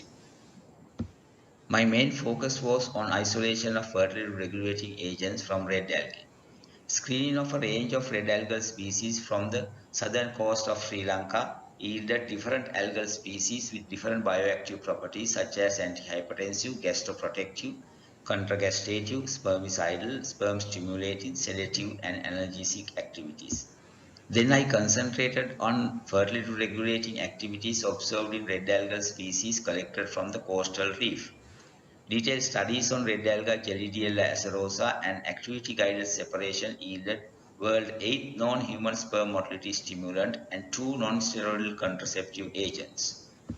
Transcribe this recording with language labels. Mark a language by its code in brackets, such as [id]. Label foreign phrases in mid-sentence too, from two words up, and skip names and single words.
[en] My main focus was on isolation of fertility regulating agents from red algae. Screening of a range of red algal species from the southern coast of Sri Lanka yielded different algal species with different bioactive properties such as antihypertensive, gastroprotective, contragastative, spermicidal, sperm stimulating, sedative, and analgesic activities. Then I concentrated on fertility regulating activities observed in red algal species collected from the coastal reef. Detailed studies on red alga Gelidella acerosa and activity-guided separation yielded world 8 non-human sperm motility stimulant and 2 non-steroidal contraceptive agents.